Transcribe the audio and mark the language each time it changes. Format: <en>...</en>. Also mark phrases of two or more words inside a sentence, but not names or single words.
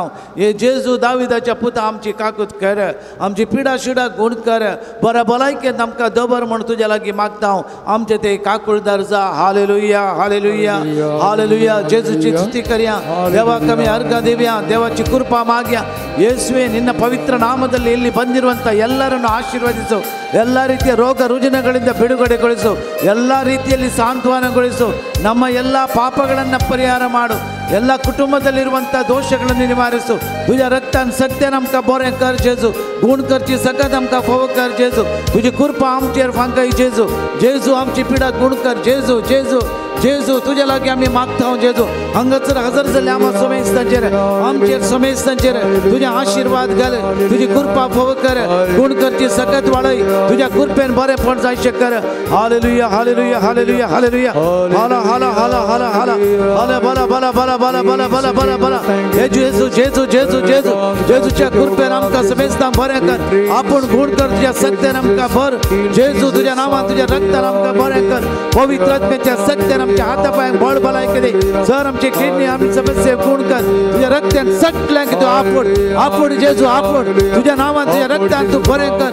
<kok>हे जेजू दाविदाच्या पुता आमची काकूत कर. आमची पिडा शिडा गूण कर. बऱ्या भलायकेंत आमकां दबर म्हूण तुज्या लागीं मागता. आमचे ते काकूळदार जा. हालेलुया हालेलुया हालेलुया. जेजूची स्तुती करया. देवाक आमी अर्घ दिव्या. देवाची कृपा माग्या.</kok> <kn>ಯೇಸುವೆ ನಿನ್ನ ಪವಿತ್ರ ನಾಮದಲ್ಲಿ ಇಲ್ಲಿ ಬಂದಿರುವಂಥ ಎಲ್ಲರನ್ನು ಆಶೀರ್ವದಿಸು. ಎಲ್ಲ ರೀತಿಯ ರೋಗ ರುಜಿನಗಳಿಂದ ಬಿಡುಗಡೆಗೊಳಿಸು. ಎಲ್ಲ ರೀತಿಯಲ್ಲಿ ಸಾಂತ್ವನಗೊಳಿಸು. ನಮ್ಮ ಎಲ್ಲ ಪಾಪಗಳನ್ನು ಪರಿಹಾರ ಮಾಡು. ಎಲ್ಲ ಕುಟುಂಬದಲ್ಲಿರುವಂಥ ದೋಷಗಳನ್ನು ನಿವಾರಿಸು.</kn> <kok>तुझ्या रक्तान सत्यान आमकां बरें कर जेजू. गुण करची सकत आमकां फावो कर जेजू. तुजी कृपा आमचेर फांकय जेजू. जेजू आमची पिडा गुण कर जेजू. जेजू जेजू तुझ्या लागीं आमी मागता जेजू. हांगासर हजर जाल्ल्या आमच्या समेस्तांचेर आमचेर समेस्तांचेर तुजे आशीर्वाद घाल. तुजी कृपा फावो कर. गुण करची सकत वाडय. तुज्या कृपेन बरेंपण जायचें कर. हालेलुया हालेलुया हालेलुया हालेलुया. हाला हाला हाला हाला हाला हाला बला बला बला बला बला बला बला बला. जेजू जेजू जेजू जेजू जेजूच्या कृपेन आमकां समेस्तांक बरें कर. आपूण गुण कर. तुज्या सत्यान आमकां भर जेजू. तुज्या नांवान तुज्या रक्तान आमकां बरें कर. पवित्र आत्म्याच्या सत्यान आमच्या हाता पांयाक बळ भलायकी दी. सर आमची किडनी आमी समस्या गुण कर. तुज्या रक्तान सगळ्यांक तूं आपूण आपूण जेजू आपूण तुज्या नांवान तुज्या रक्तान तूं बरें कर.</kok>